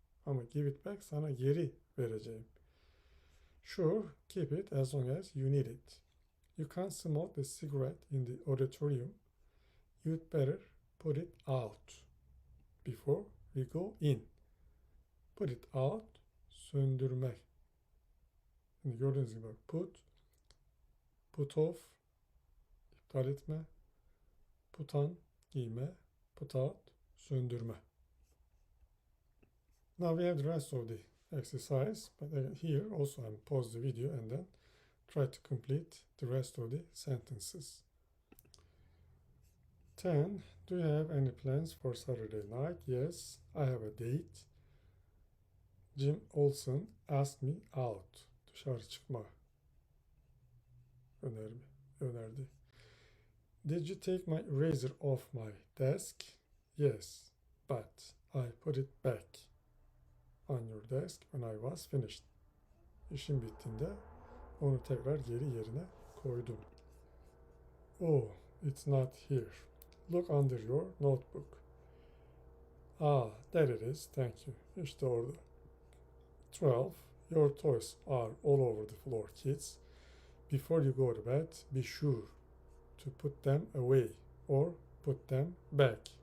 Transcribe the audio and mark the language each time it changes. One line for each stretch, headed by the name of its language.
Turkish: Ama
English: give it back,
Turkish: sana geri vereceğim.
English: Sure, keep it as long as you need it. You can't smoke the cigarette in the auditorium. You'd better put it out before we go in. Put it out, söndürmek.
Turkish: Şimdi gördüğünüz gibi
English: put off,
Turkish: iptal etme,
English: put on,
Turkish: giyme,
English: put out,
Turkish: söndürme.
English: Now we have the rest of the exercise, but here also I'll pause the video and then try to complete the rest of the sentences. 10. Do you have any plans for Saturday night? Yes, I have a date. Jim Olsen asked me out.
Turkish: Dışarı çıkma önerdi.
English: Did you take my eraser off my desk? Yes, but I put it back on your desk when I was finished.
Turkish: İşim bittiğinde onu tekrar geri yerine koydum.
English: Oh, it's not here. Look under your notebook. Ah, there it is. Thank you.
Turkish: İşte orada.
English: 12. Your toys are all over the floor, kids. Before you go to bed, be sure to put them away or put them back.